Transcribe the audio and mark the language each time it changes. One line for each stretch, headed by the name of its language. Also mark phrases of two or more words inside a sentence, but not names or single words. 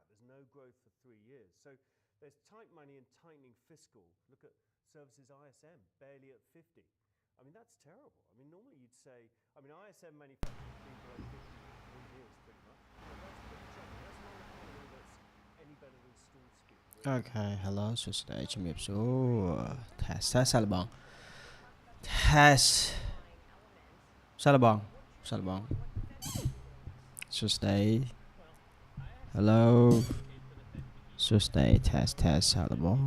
English: There's no growth for 3 years. So there's tight money and tightening fiscal. Look at services ISM, barely at 50. I mean, that's terrible. I mean, normally you'd say, ISM manufacturing has been below 50 for 3 years, pretty much. So that's pretty trouble. That's not an economy that's any better than stool skip. Okay, hello,
Khmer: សួស្តីជំរាបសួរថាសាឡបងTest សាឡបងសួស្តី Hello សួស្តី Test សាឡបង